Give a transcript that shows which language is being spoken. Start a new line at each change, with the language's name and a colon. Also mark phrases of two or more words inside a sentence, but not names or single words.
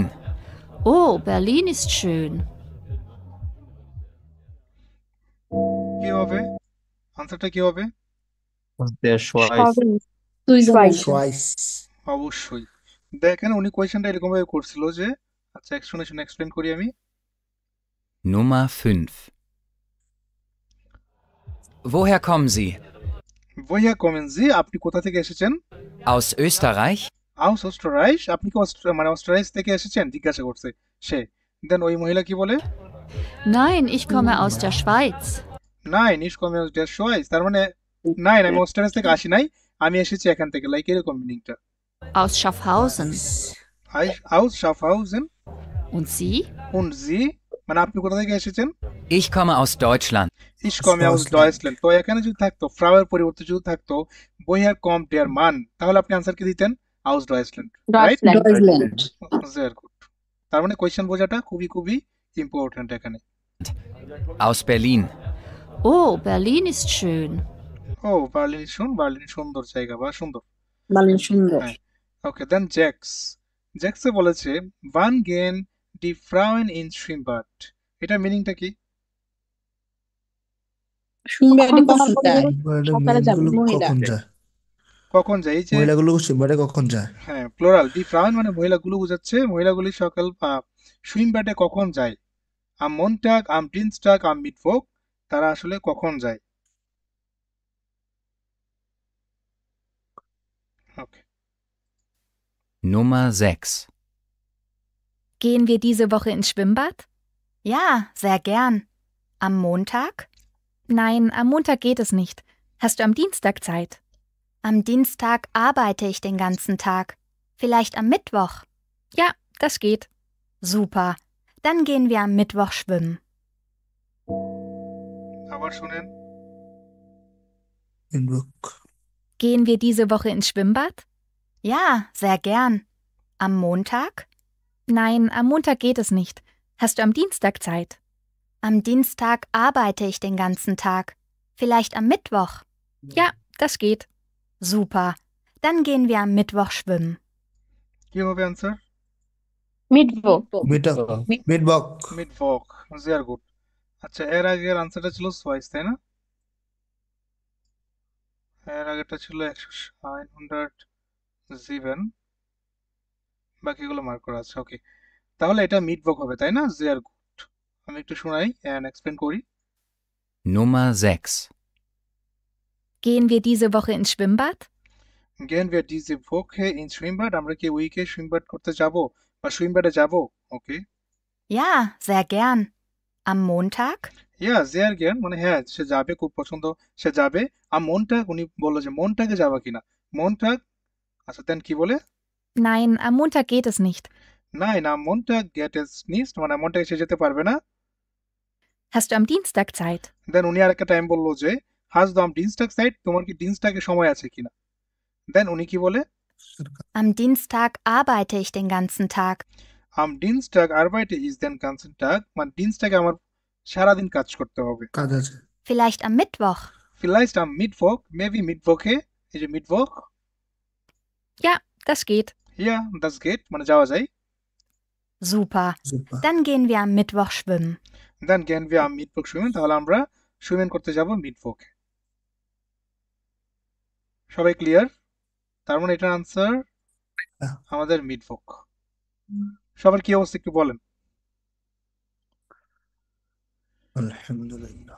German: Oh, Berlin ist schön.
Bangla: কি হবে আনসারটা, কি হবে?
German: Der Schweiz. Schweiz।
Bangla: অবশ্যই। দেখেন উনি কোয়েশ্চেনটা এরকম ভাবে করছিল যে, আচ্ছা শুনে শুনে এক্সপ্লেন করি আমি।
German: Nummer 5. Woher kommen Sie? woher kommen Sie,
Bangla: আপনি কোথা থেকে এসেছেন?
German: Aus Österreich? aus Österreich,
Bangla: আপনি কি মানে অস্ট্রেলিয়া থেকে এসেছেন জিজ্ঞাসা করছে সে। দেন ওই মহিলা কি বলে,
German: Nein, ich komme aus der Schweiz. Nein, ich komme aus der Schweiz,
Bangla: তার মানে নাইন আমি অস্ট্রেলিয়া থেকে আসি নাই, আমি এসেছি এখান থেকে, লাইক এরকম মিনিংটা।
German: Aus Schaffhausen. Aus Schaffhausen Und Sie? und Sie,
Bangla: মানে আপনি কোথা থেকে এসেছেন?
German: Ich komme aus Deutschland. Ich komme aus Deutschland।
Bangla: তো এখানে যদি থাকতো ফ্রাউয়ের পরিবর্তে যদি থাকতো
German: woher kommt der Mann,
Bangla: তাহলে আপনি আনসার কি দিতেন?
German: aus Deutschland, রাইট? Sehr gut।
Bangla: তার মানে কোয়েশ্চেন বোঝাটা খুবই খুবই ইম্পর্টেন্ট এখানে।
German: Aus Berlin. Oh, Berlin ist schön.
Bangla: ও বার্লিন বার্লিন সুন্দর জায়গা বা সুন্দর। বার্লিন সুন্দর। হ্যাঁ, ওকে। দেন জ্যাক্সে বলেছে
German: wann gehen die Frauen ins Schwimmbad,
Bangla: এটা মিনিংটা কি? সুইমব্যাডে কখন যায়? সকালে যাবে কখন যায়? কখন যায়? এই যে মহিলাগুলো সুইমব্যাডে কখন যায়? হ্যাঁ, প্লোরাল
German: die Frauen
Bangla: মানে মহিলাগুলো বোঝাচ্ছে, মহিলাগুলি সকাল সুইমব্যাডে কখন যায়।
German: am Montag, am Dienstag, am Mittwoch,
Bangla: তারা আসলে কখন যায়। ওকে।
German: Nummer 6. Gehen wir diese Woche ins Schwimmbad? Ja, sehr gern. Am Montag? Nein, am Montag geht es nicht. Hast du am Dienstag Zeit? Am Dienstag arbeite ich den ganzen Tag. Vielleicht am Mittwoch? Ja, das geht. Super. Dann gehen wir am Mittwoch schwimmen.
Bangla: আবার শুনেন।
German: Gehen wir diese Woche ins Schwimmbad? Ja, sehr gern. Am Montag? Nein, am Montag geht es nicht. Hast du am Dienstag Zeit? Am Dienstag arbeite ich den ganzen Tag. Vielleicht am Mittwoch? Ja, das geht. Super. Dann gehen wir am Mittwoch schwimmen.
Bangla: কি হবে আনসার? মিটবক। মিটবক,
German: sehr gut।
Bangla: আচ্ছা, এর আগের আনসারটা ছিল সোয়াইস, তাই না? এর আগেরটা ছিল 907, বাকিগুলো মার্ক করা আছে। ওকে, তাহলে এটা মিটবক হবে, তাই না? sehr gut। আমি একটু শোনাই
English: and explain
Bangla: করি।
German: Nummer 6. Gehen wir diese Woche ins Schwimmbad? Gehen wir diese Woche ins Schwimmbad,
Bangla: আমরা কি উইকে সুইমব্যাড করতে যাব বা সুইমব্যাডে যাব? ওকে।
German: Ja, sehr gern. Am Montag? Ja, sehr gern
Bangla: মানে হ্যাঁ সে যাবে, খুব পছন্দ, সে যাবে।
German: am Montag,
Bangla: উনি বললো যে মনটাকে যাবা কিনা, মনটাগ। আচ্ছা, দেন কি বলে?
German: Nein, am Montag geht es nicht. Nein, am Montag geht es nicht,
Bangla: মানে মনটাকে সে যেতে পারবে না।
German: Hast du am Dienstag Zeit?
Bangla: দেন উনি আরেকটা টাইম বললো যে
German: hast du am Dienstag Zeit,
Bangla: তোমার কি দিনস্টাকে সময় আছে কিনা। দেন উনি কি বলে?
German: Am Dienstag arbeite ich den ganzen Tag. Am Dienstag arbeite ich den ganzen Tag,
Bangla: মানে দিনস্টাকে আমার সারাদিন কাজ করতে হবে। কাজ আছে।
German: Vielleicht am Mittwoch. Vielleicht am Mittwoch,
Bangla: maybe Mittwoche, এই যে Mittwoch।
German: Ja, das geht. Ja, das geht,
Bangla: মানে যাওয়া যায়।
German: Super. Dann gehen wir am Mittwoch schwimmen. Dann gehen wir am Mittwoch schwimmen,
Bangla: তাহলে আমরা সুইমিং করতে যাব মিটবকে। সবাই ক্লিয়ার? তার মানে এটার আনসার আমাদের মিটবক। সবার কি অবস্থা একটু বলেন। আলহামদুলিল্লাহ।